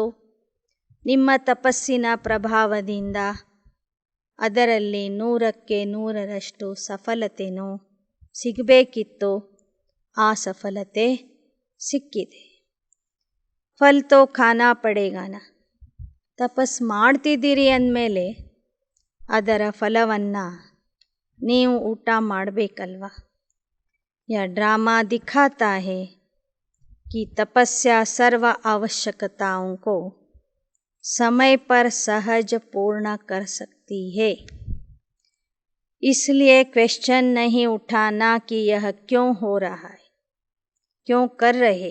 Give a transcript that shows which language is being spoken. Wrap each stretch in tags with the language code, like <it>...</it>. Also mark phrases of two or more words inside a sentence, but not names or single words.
<kn>ನಿಮ್ಮ ತಪಸ್ಸಿನ ಪ್ರಭಾವದಿಂದ ಅದರಲ್ಲಿ 100ಕ್ಕೆ 100ರಷ್ಟು ಸಫಲತೆನೂ ಸಿಗಬೇಕಿತ್ತು. ಆ ಸಫಲತೆ ಸಿಕ್ಕಿದೆ.</kn> <hi>फल तो खाना पड़ेगा ना.</hi> <kn>ತಪಸ್ ಮಾಡ್ತಿದ್ದೀರಿ ಅಂದಮೇಲೆ ಅದರ ಫಲವನ್ನು ನೀವು ಊಟ ಮಾಡಬೇಕಲ್ವ.</kn> <hi>यह ड्रामा दिखाता है कि तपस्या सर्व आवश्यकताओं को समय पर सहज पूर्ण कर सकती है. इसलिए क्वेश्चन नहीं उठाना कि यह क्यों हो रहा है, क्यों कर रहे.</hi>